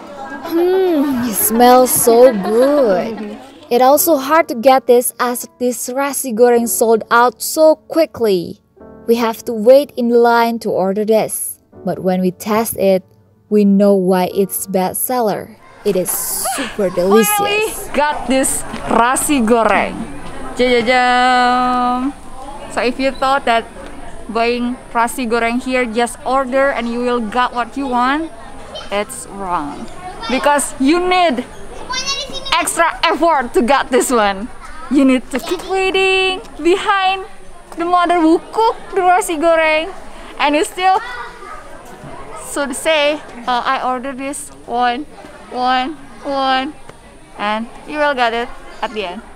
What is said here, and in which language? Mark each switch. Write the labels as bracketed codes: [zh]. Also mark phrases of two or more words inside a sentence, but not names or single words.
[en] It smells so good. It's also hard to get this as this [id] nasi goreng [en] sold out so quickly. We have to wait in line to order this. But when we test it, we know why it's bestseller. It is super delicious. Finally got this [id] nasi goreng. [en] Jajajam. So if you thought that buying [id] nasi goreng [en] here, just order and you will get what you want, it's wrong. Because you need extra effort to get this one. You need to keep waiting behind the mother who cooked the [id] nasi goreng, [en] and you still should say, I ordered this one, and you will get it at the end.